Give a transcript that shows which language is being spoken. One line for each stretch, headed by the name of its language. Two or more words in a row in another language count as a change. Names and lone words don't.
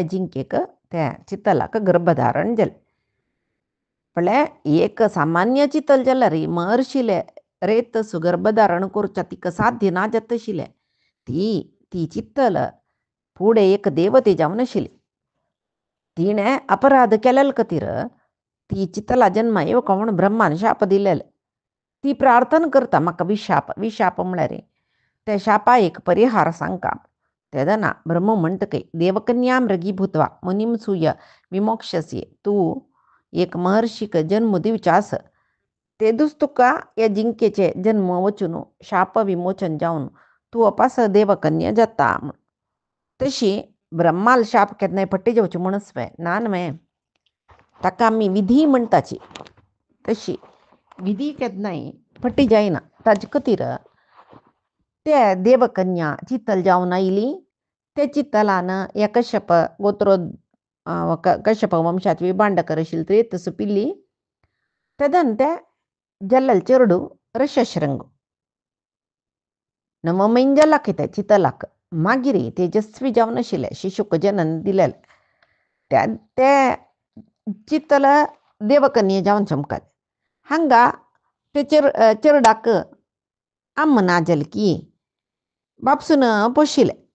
Konkani: जिंकेक त्या चितलाक गर्भधारण जालें पळय एक सामान्य चितल जाल्यार महर्शिले रेतस गर्भधारण करच्या तिका साध्य ना जाता आशिल्लें ती चितल फुडें एक देवते जावन आशिल्ली तिणें अपराध केलेले खातीर ती चितला जन्मा येवका म्हूण ब्रह्मान शाप दिलेले ती प्रार्थना करता म्हाका विशाप म्हळ्यार त्या शापा एक परिहार सांगता तेदना ब्रह्म म्हणतकय
Sanskrit: देवकन्या मृगी भूतवा मुनिम सूय विमोक्षस्य
Konkani: तू एक महर्षिक जन्म दिवचास तेदूच तुका या जिंकेचे जन्म वचून शाप विमोचन जाऊन तू अपास देवकन्या जाता तशी ब्रह्माल शाप केदनाय पट्टी जावची म्हणसवे नानवे ताका आमी विधी म्हणटाची तशी विधी केदनाय पट्टी जायना ताजे खातीर ते देवकन्या चित्तल जावन आयली ते चित्तलान या कश्यप गोत्रो कश्यप वंशात विभांडकर आशिल्ली ती तसो पिल्ली तेदन ते जल्लल चेरडू ऋष्यशृंग नवमैन जल्लाक ते चितलाक मागीर तेजस्वी जावन आशिल्ले शिशुक जनन दिलेले ते चित्तल देवकन्या जावन चमकले हांगा ते चेरडाक अम्म ना जलकी बापसून पोशिले